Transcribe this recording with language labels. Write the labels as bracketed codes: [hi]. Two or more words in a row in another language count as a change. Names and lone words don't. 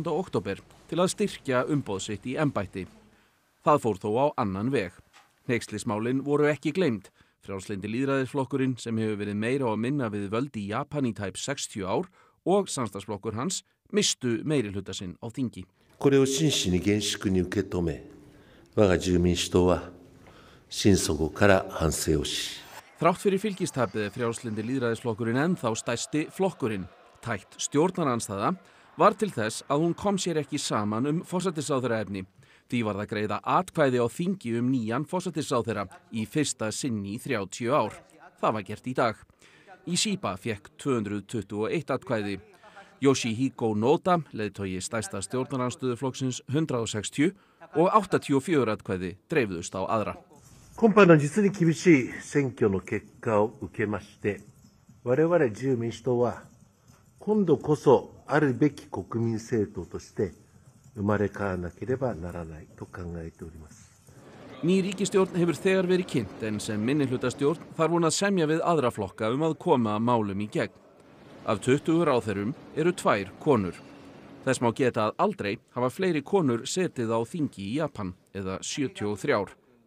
[is] október til að styrkja umboð sitt í embætti. Það fór þó á annan veg. Hneykslismálin voru ekki gleymd. Frjálslyndi lýðræðisflokkurinn sem hefur verið meira og minna við völd í Japan í tæp 60 ár og samstarfsflokkur hans mistu meirihluta sinn á þingi. [ja] これを真摯に厳粛に受け止め、我が自由民主党は心底から反省をし。 [is] Þrátt fyrir fylgistapið frjálslyndi lýðræðisflokkurinn ennþá stærsti flokkurinn. Tætt stjórnarandstaða var til þess að hún kom sér ekki saman forsætisráðherraefni. Því var það greiða atkvæði á þingi nýjan forsætisráðherra í fyrsta sinn í 30 ár. Það var gert í dag. Ishiba fékk 221 atkvæði. Yoshihiko Noda, leiðtogi stærsta stjórnarandstöðuflokksins 160 og 84 atkvæði dreifuðust á aðra. [ja] 今般の実に厳しい選挙の結果を受けまして、我々自由民主党は今度こそあるべき国民政党として生まれ変わらなければならないと考えております。 [is] Ný ríkisstjórn hefur þegar verið kynnt en sem minnihlutastjórn þarf hún að semja við aðra flokka að koma málum í gegn. Af 20 ráðherrum 2 konur. Þess má geta að aldrei hafa fleiri konur setið á þingi í Japan eða 73.